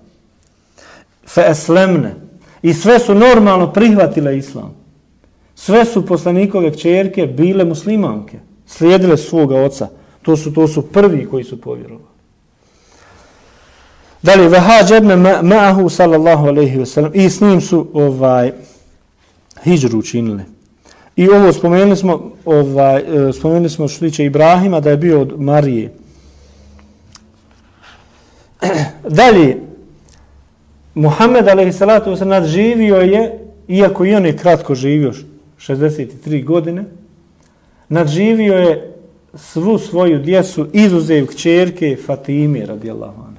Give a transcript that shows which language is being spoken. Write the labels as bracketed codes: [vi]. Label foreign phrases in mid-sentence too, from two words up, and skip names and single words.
[ar] فأسلمن. [bs] I sve su normalno prihvatile islam. Sve su poslanikove kćerke bile muslimanke. Slijedile svoga oca. To su prvi koji su povjerovali. [ar] Dalje, وهاجرن معه صلى الله عليه وسلم. [bs] I s njim su hidžru učinili. I ovo spomenuli smo što tiče Ibrahima da je bio od Marije. Dalje, Muhammed a.s. nadživio je, iako i on je kratko živio, 63 godine, nadživio je svu svoju djecu, izuzev kćerke Fatime [ar] رضي الله عنها.